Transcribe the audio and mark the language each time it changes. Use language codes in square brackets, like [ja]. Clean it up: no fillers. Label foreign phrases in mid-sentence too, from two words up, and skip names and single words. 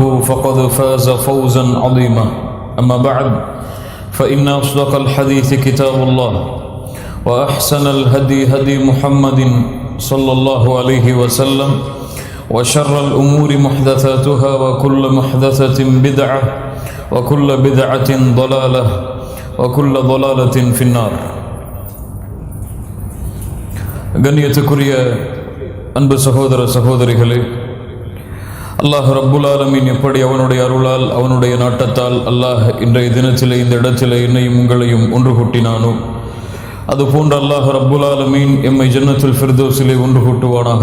[ar] فقد فاز فوزا عظيما أما بعد فإن أصدق الحديث كتاب الله وأحسن الهدي هدي محمد صلى الله عليه وسلم وشر الأمور محدثاتها وكل محدثة بدعة وكل بدعة ضلالة وكل ضلالة في النار. [ta] கண்ணியத்துக்குரிய அன்பு சகோதர சகோதரிகளே, [ar] الله رب العالمين [ta] எப்படி அவனுடைய அருளால் அவனுடைய நாட்டத்தால் அல்லாஹ் இன்றைய தினத்திலே இந்த இடத்திலே என்னையும் உங்களையும் ஒன்று கூட்டினானோ, அதுபோன்று [ar] الله رب العالمين [ta] எம்மை ஜன்னத்துல் ஃபிர்தௌஸிலே ஒன்று கூட்டுவானாக.